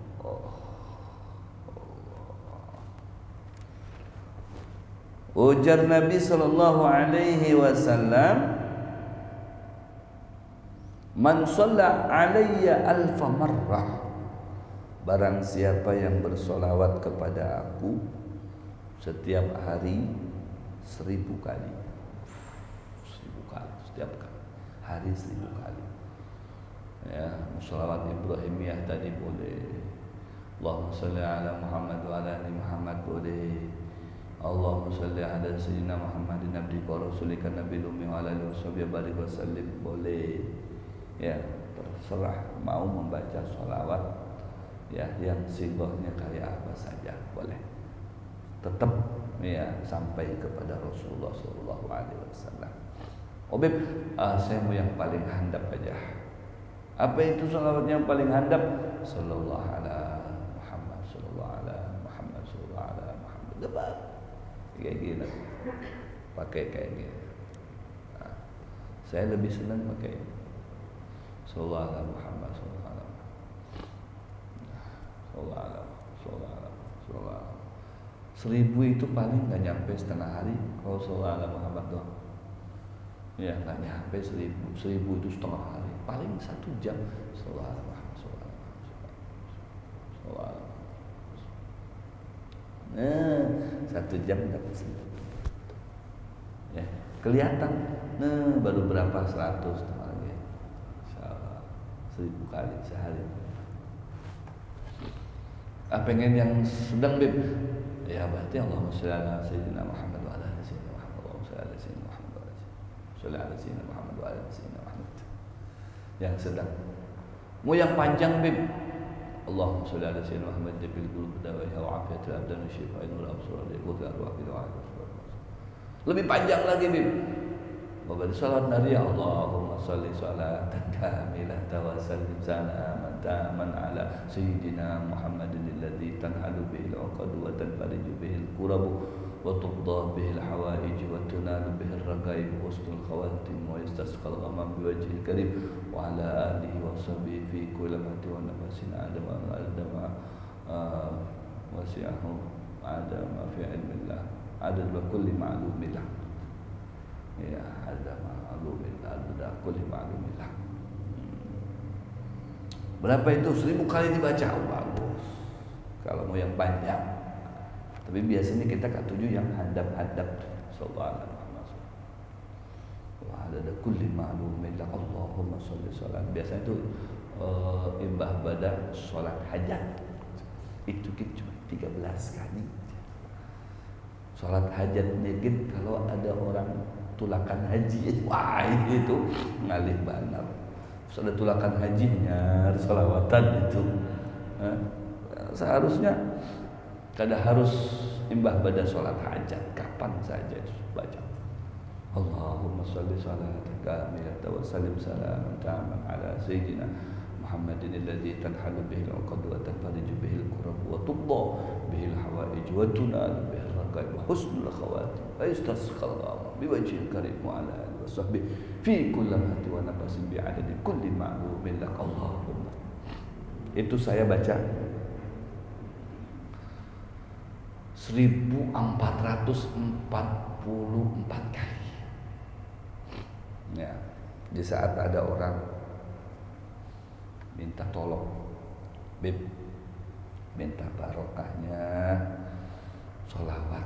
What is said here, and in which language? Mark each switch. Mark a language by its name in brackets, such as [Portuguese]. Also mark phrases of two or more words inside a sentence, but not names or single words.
[Indonesian] Ujar Nabi [Arabic] صلى الله عليه وسلم، من صلى علي ألف مرة, [Indonesian] barang siapa yang bersolawat kepada aku setiap hari 1000 kali. 1000 kali setiap hari 1000 kali. Ya, sholawat Ibrahimiyah tadi boleh. [Arabic] اللهم صل على محمد وعلى آل محمد boleh. اللهم صل على سيدنا محمد عبدك ورسولك النبي الأمي وعلى آله وصحبه بارك وسلم boleh. [Indonesian] Ya, terserah mau membaca sholawat ya yang sigohnya kayak apa saja boleh. Tetap ya sampai kepada Rasulullah [Arabic] صلى الله عليه وسلم. [Indonesian] Obib, saya mau yang paling handap aja. Apa itu sholawat yang paling handap? [Arabic] صلى الله على محمد، صلى الله على محمد، صلى الله على محمد. [Indonesian] Debat kayak gini, pakai kayak gini. Nah, saya lebih senang pakai [Arabic] صلى الله على محمد، صلى الله على محمد، صلى الله على [Indonesian] 1000 itu paling nggak nyampe setengah hari kalau [Arabic] صلى الله على محمد [Indonesian] doang. Ya nggak nyampe 1000 itu setengah hari, paling 1 jam [Arabic] صلى الله على محمد، صلى الله على محمد. [Indonesian] Nah, 1 jam dapat 1000. Ya, kelihatan. Nah, baru berapa 100 lagi. 1000 kali sehari. Pengen yang sedang Bib? Ya berarti [Arabic] اللهم صل على سيدنا محمد وعلى آل سيدنا محمد. اللهم صل على سيدنا محمد وعلى صل على سيدنا محمد وعلى آل سيدنا محمد. [Indonesian] Yang sedang. Mau yang panjang Bib? [Arabic] اللهم صل على سيدنا محمد بالقلوب دوائها وعافية الأبدان وشفاء والأبصار والأرواح و [Indonesian] lebih panjang lagi [Arabic] Bib. [Indonesian] Memberi salat Nabi [Arabic] اللهم صل صلاة كاملة وسلم سلاما تاما على سيدنا محمد الذي تنحل به العقد وتنفرج به الكرب وتقضى به الحوائج وتنال به الرغائب وحسن الخواتيم ويستسقى الغمام بوجهه الكريم وعلى آله وصحبه في كل لمحة ونفس أدام واسعه أدام في علم الله عدد وكل معلوم الله. [Indonesian] Ya, [Arabic] عدد معلوم الله، عدد كل معلوم الله. [Indonesian] Berapa itu? 1000 kali dibaca. Bagus. Kalau mau yang panjang. Tapi biasanya kita ketujuh yang hadap-hadap. [Arabic] صلى الله عليه وسلم. وعدد كل معلوم الله. اللهم صل صلاة. [Indonesian] Biasanya itu imbah pada sholat hajat. Itu kita cuma 13 kali. Sholat hajatnya gitu kalau ada orang tulakan haji, wah itu [Banjar] ngalih banar. [Indonesian] Terus ada tulakan hajinya, sholawatan itu. Seharusnya kada harus imbah pada sholat hajat, kapan saja baca. [Arabic] اللهم صل صلاة كاملة وسلم سلاما تاما على سيدنا محمد الذي تنحل به العقد وتنفرج به الكرب وتقضى به الحوائج وتنال به الرغائب وحسن الخواتيم ويستسقى الغمام بوجهه الكريم وعلى آله وصحبه في كل لمحة ونفس بعدد كل معلوم لك اللهم. [Indonesian] Itu saya baca 1444 kali. Ya, di saat ada orang minta tolong, Bib, minta barokahnya sholawat.